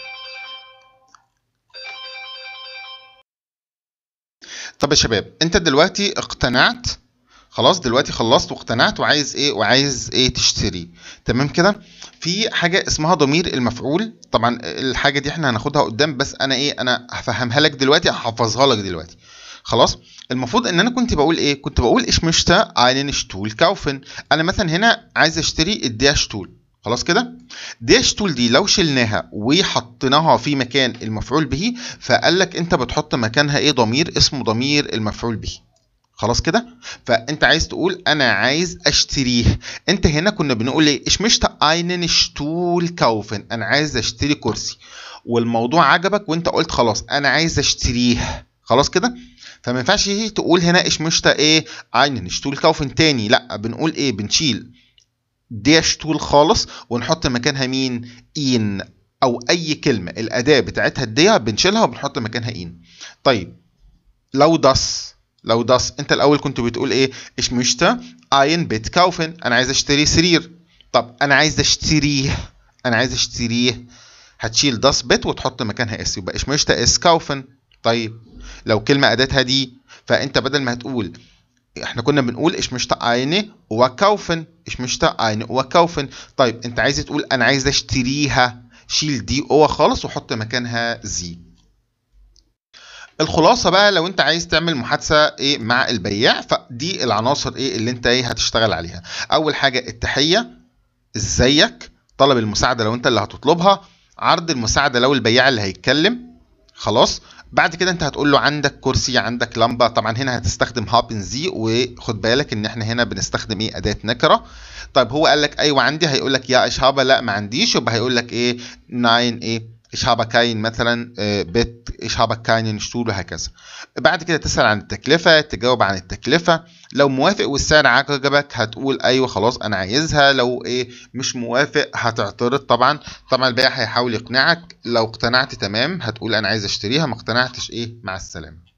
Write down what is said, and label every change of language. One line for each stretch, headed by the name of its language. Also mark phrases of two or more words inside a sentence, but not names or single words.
Arabic: طب يا شباب انت دلوقتي اقتنعت، خلاص دلوقتي خلصت واقتنعت وعايز ايه تشتري. تمام كده. في حاجه اسمها ضمير المفعول. طبعا الحاجه دي احنا هناخدها قدام، بس انا هفهمها لك دلوقتي، هحفظها لك دلوقتي. خلاص، المفروض ان انا كنت بقول
German: ich möchte einen Stuhl kaufen.
Arabic: انا مثلا هنا عايز اشتري
German: der Stuhl.
Arabic: خلاص كده.
German: der Stuhl
Arabic: دي لو شلناها وحطيناها في مكان المفعول به، فقال لك انت بتحط مكانها ايه ضمير اسمه ضمير المفعول به. خلاص كده. فانت عايز تقول انا عايز اشتريه. انت هنا كنا بنقول ايه
German: ich möchte einen Stuhl kaufen،
Arabic: انا عايز اشتري كرسي، والموضوع عجبك وانت قلت خلاص انا عايز اشتريه. خلاص كده. فما ينفعش تقول هنا
German: ich möchte
Arabic: ايه
German: einen Stuhl kaufen
Arabic: تاني، لا بنقول ايه بنشيل
German: der Stuhl
Arabic: خالص ونحط مكانها مين ihn، او اي كلمه الاداه بتاعتها الديه بنشيلها وبنحط مكانها ihn. طيب لو das انت الاول كنت بتقول ايه
German: ich möchte ein Bett kaufen،
Arabic: انا عايز اشتري سرير. طب انا عايز اشتريه هتشيل
German: das Bett
Arabic: وتحط مكانها اس، يبقى
German: ich möchte es kaufen.
Arabic: طيب لو كلمه اداتها دي، فانت بدل ما هتقول، احنا كنا بنقول
German: ich möchte eine kaufen.
Arabic: طيب انت عايز تقول انا عايز اشتريها، شيل دي خالص وحط مكانها زي. الخلاصه بقى لو انت عايز تعمل محادثه ايه مع البياع، فدي العناصر ايه اللي انت هتشتغل عليها. اول حاجه التحيه، ازيك، طلب المساعده لو انت اللي هتطلبها، عرض المساعده لو البياع اللي هيتكلم. خلاص. بعد كده انت هتقول له عندك كرسي، عندك لمبه. طبعا هنا هتستخدم
German: haben Sie,
Arabic: وخد بالك ان احنا هنا بنستخدم ايه اداه نكره. طيب هو قال لك ايوه عندي، هيقول لك يا اشهابه لا ما عنديش، يبقى هيقول لك ايه ناين ايه
German: ich habe kein
Arabic: مثلا بيت،
German: ich habe keinen Stuhl وهكذا.
Arabic: بعد كده تسأل عن التكلفة، تجاوب عن التكلفة. لو موافق والسعر عجبك هتقول ايوه خلاص انا عايزها، لو مش موافق هتعترض طبعا. طبعا البائع هيحاول يقنعك، لو اقتنعت تمام هتقول انا عايز اشتريها، ما اقتنعتش مع السلامة.